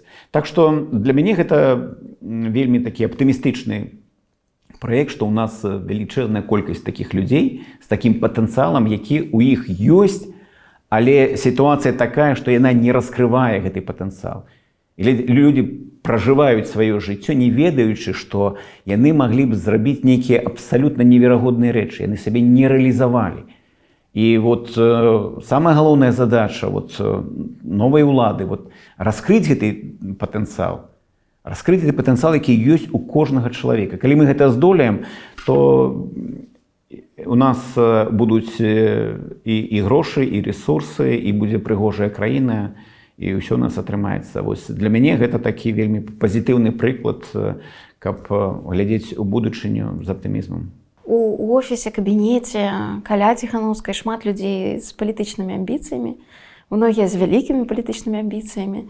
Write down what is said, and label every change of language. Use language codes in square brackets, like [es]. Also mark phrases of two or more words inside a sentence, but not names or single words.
[be] Так што для мяне гэта вельмі такі аптымістычны праект, што ў нас велічэзная колькасць такіх людзей з такім патэнцыялам, які ў іх ёсць, але сітуацыя такая, што яна не раскрывае гэты патэнцыял. Людзі пражываюць сваё жыццё, не ведаючы, што яны маглі б зрабіць нейкія абсалютна неверагодныя рэчы, яны сябе не рэалізавалі. [ru] И вот самая главная задача вот, новой улады вот, раскрыть этот потенциал, який есть у кожного человека. Коли мы это здолеем, то у нас будут и гроши, и ресурсы, и будет пригожая країна, и все у нас атрымаецца. [be] Для мяне это такі вельмі пазітыўны прыклад, каб глядзець у будучыню з аптымізмам. У офісе, кабінеце, каля Ціханаўскай шмат людзей з палітычнымі амбіцыямі, многія з вялікімі палітычнымі амбіцыямі.